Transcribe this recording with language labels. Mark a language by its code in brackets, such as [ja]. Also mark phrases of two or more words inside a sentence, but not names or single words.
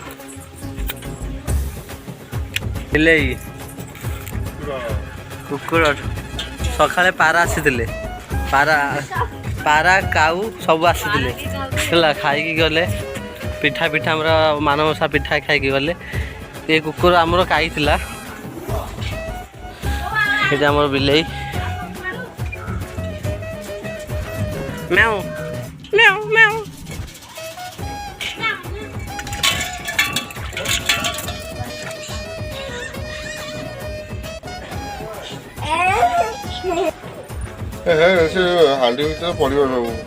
[or] ବିଲେଇ କୁକୁର ସକାଳେ ପାରା ଆସିଥିଲେ ପାରା କାଉ ସବୁ ଆସିଥିଲେ ହେଲା ଖାଇକି ଗଲେ ପିଠା ଆମର ମାନବସା ପିଠା ଖାଇକି ଗଲେ ଏ କୁକୁର ଆମର ଖାଇଥିଲା [bn] এটা আমার বিলেই ম্যাও ম্যাও ম্যাও [or] ହାଣ୍ଡି ଭିତରେ ପଡ଼ିବ ସବୁ